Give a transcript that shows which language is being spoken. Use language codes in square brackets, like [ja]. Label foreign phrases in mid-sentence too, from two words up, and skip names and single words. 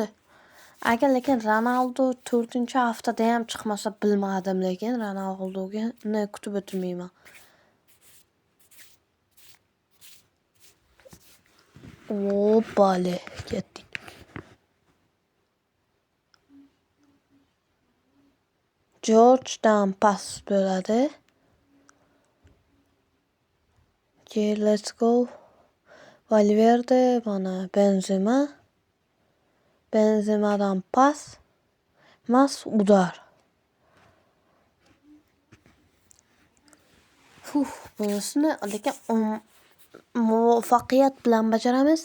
[uz] Agar lekin Ronaldo 4-haftada ham chiqmasa bilmadim, lekin Ronaldoni kutib o'tirmayman. Bale ketdik. Jorjdan pas bo'ladi. [en] Okay, let's go. [uz] Valverde, mana Benzemadan pas. Udar. Bunisini lekin muvaffaqiyat bilan bajaramiz.